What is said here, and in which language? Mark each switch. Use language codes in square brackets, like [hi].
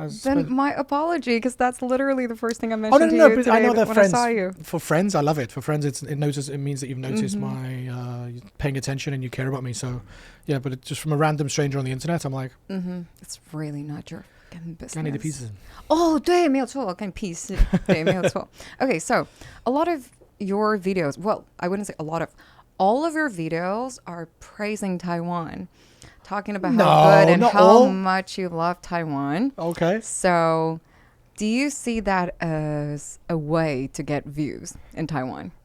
[en] Then my apology, because that's literally the first thing I mentioned to you but today I know that when friends, I saw you. For friends, I love it. For friends, it means that you've noticed my paying attention and you care about me. So yeah, but just from a random stranger on the internet, I'm like, it's really not your fucking business. [zh] 干你的屁事. Oh, 对，没有错，干你屁事。对，没有错。 [en] Okay, so a lot of your videos, well, I wouldn't say a lot of, all of your videos are praising Taiwan, talking about how good and how much you love Taiwan. Okay. So do you see that as a way to get views in Taiwan?